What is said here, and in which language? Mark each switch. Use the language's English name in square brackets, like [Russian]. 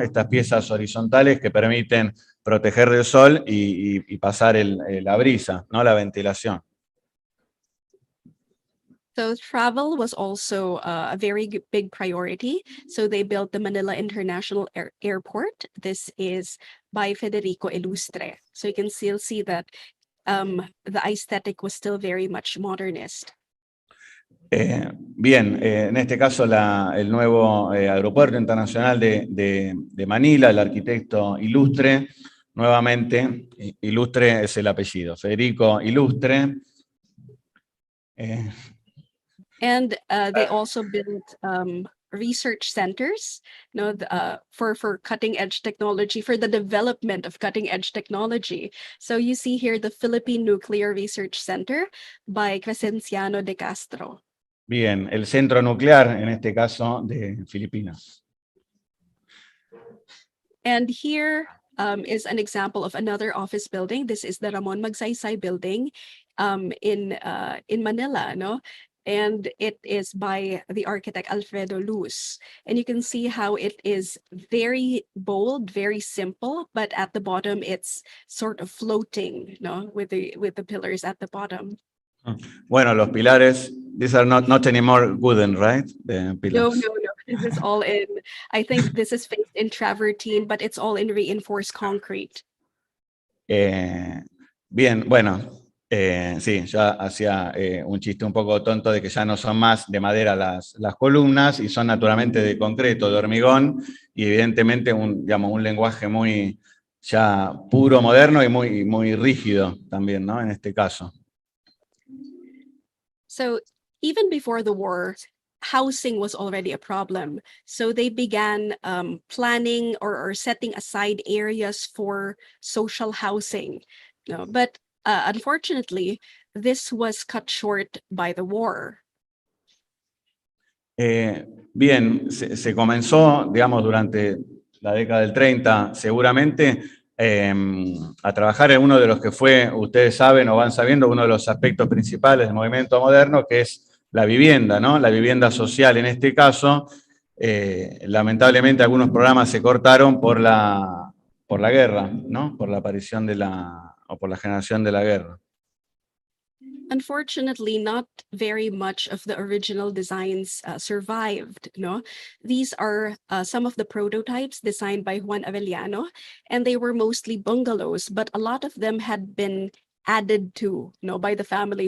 [Spanish] Estas piezas horizontales que permiten proteger del sol y pasar la brisa, ¿no? La ventilación. [English] So travel was also a very big priority. So they built the Manila International Airport. This is by Federico Illustre. So you can still see that the aesthetic was still very much modernist. [Spanish] Bien, en este caso el nuevo Aeropuerto Internacional de Manila, el arquitecto Illustre, nuevamente, Illustre es el apellido, Federico Illustre. [English] And they also built research centers, for cutting edge technology, for the development of cutting edge technology. So you see here the Philippine Nuclear Research Center by Crescenciano de Castro. Bien, el centro nuclear, en este caso, de Filipinas. And here is an example of another office building. This is the Ramon Magsaysay building in Manila, and it is by the architect Alfredo Luz. And you can see how it is very bold, very simple, but at the bottom it's sort of floating, with the pillars at the bottom. [Spanish] Bueno, los pilares, [English] these are not anymore wooden, right? The No, pillars. no, no. This is all in, I think this is faced in travertine, but it's all in reinforced concrete. [Spanish] Eh, Bien, bueno, sí, yo hacía un chiste un poco tonto de que ya no son más de madera las columnas y son naturalmente de concreto, de hormigón, y evidentemente digamos, un lenguaje muy ya puro, moderno y muy rígido también, ¿no? En este caso. [English] So even before the war, housing was already a problem. So they began planning or setting aside areas for social housing. No, but unfortunately, this was cut short by the war. [Spanish] Bien, se comenzó, digamos, durante la década del 30, seguramente, a trabajar en uno de los que fue, ustedes saben o van sabiendo, uno de los aspectos principales del movimiento moderno, que es la vivienda, ¿no? La vivienda social en este caso. Lamentablemente algunos programas se cortaron por la guerra, ¿no? Por la aparición o por la generación de la guerra. [English] Unfortunately, not very much of the original designs survived. No, these are some of the prototypes designed by Juan Avellano, and they were mostly bungalows, but a lot of them had been added to, by the family.